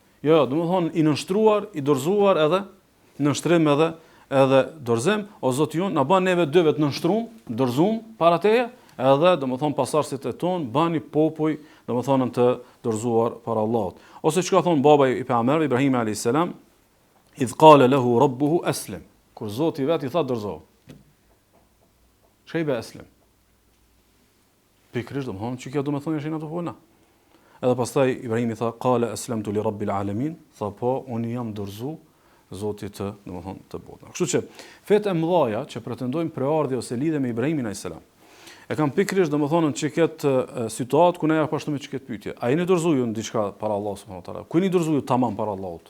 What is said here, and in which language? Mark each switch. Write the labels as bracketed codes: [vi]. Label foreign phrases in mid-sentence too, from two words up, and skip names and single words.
[sq] Jo, domthon i nënshtruar, i dorëzuar edhe nënshtrim edhe dorëzim, o Zoti jon na bën neve dyve të nënshtruam, dorëzuam para teje, edhe domthon pasardhësit e ton bani popull domthon të dorëzuar para Allahut. Ose çka thon baba i pejgamberit Ibrahim [ar] عليه السلام, إذ قال له ربه أسلم. [sq] Kur Zoti vet i tha dorëzo. Çka i bë aslim? Pikërisht domthon që kjo do të thonë ato puna. Edhe pastaj Ibrahim i tha [ar] قال أسلمت لرب العالمين, [sq] tha po unë jam dorëzu Zotit të, domethënë, të botës. Kështu që fetë e mëdha që pretendojnë preardhje ose lidhje me Ibrahimin [ar] عليه السلام, [sq] e kanë pikërisht domethënë që këtë situatë ku ne ja pashtojmë që këtë pyetje. A jeni dorëzuar në diçka para Allahut [ar] سبحانه وتعالى? [sq] Ku jeni dorëzuar tamam para Allahut?